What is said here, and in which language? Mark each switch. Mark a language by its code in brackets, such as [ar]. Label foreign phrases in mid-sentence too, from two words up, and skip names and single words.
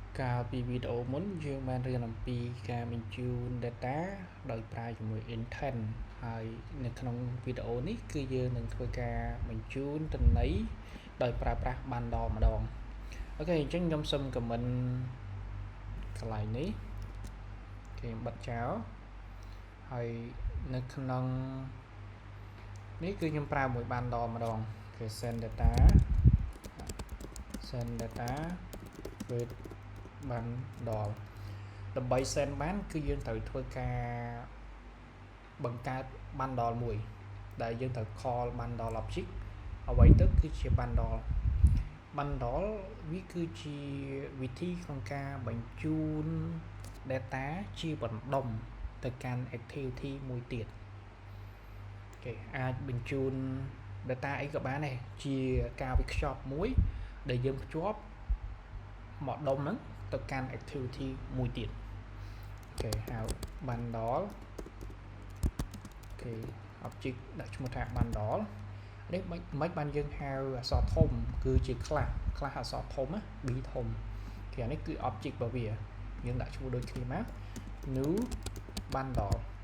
[km] កាលពីវីដេអូមុនយើងបានរៀនអំពីការបញ្ជូន data ដោយប្រើជាមួយ intent ហើយនៅក្នុងវីដេអូនេះគឺយើងនឹងធ្វើការបញ្ជូនទិន្នន័យដោយប្រើប្រាស់ bundle ម្ដងអូខេអញ្ចឹងខ្ញុំសូម comment កន្លែងនេះគេបិទចោលហើយនៅក្នុងនេះគឺខ្ញុំប្រើមួយ bundle ម្ដងគេ [en] send data with bundle [km] ដើម្បី send បានគឺយើងត្រូវធ្វើការបង្កើត bundle មួយដែលយើងត្រូវ [en] call bundle object [km] អ្វីទៅគឺជា bundle វាគឺជាវិធីក្នុងការបញ្ជូន data ជាបណ្ដុំទៅកាន់ activity មួយទៀតគេ អាចបញ្ជូន data អីក៏បានដែរជាការវិខ្ចប់មួយដែលយើងភ្ជាប់មកដុំហ្នឹងទៅកាន់ activity មួយទៀតគេហៅ bundle គេ object ដាក់ឈ្មោះថា bundle នេះមិនបានយើងហៅអក្សរធំគឺជា class អក្សរធំណា b ធំគេអានេះគឺ object របស់វាយើងដាក់ឈ្មោះដូចគ្នាមក [en] new bundle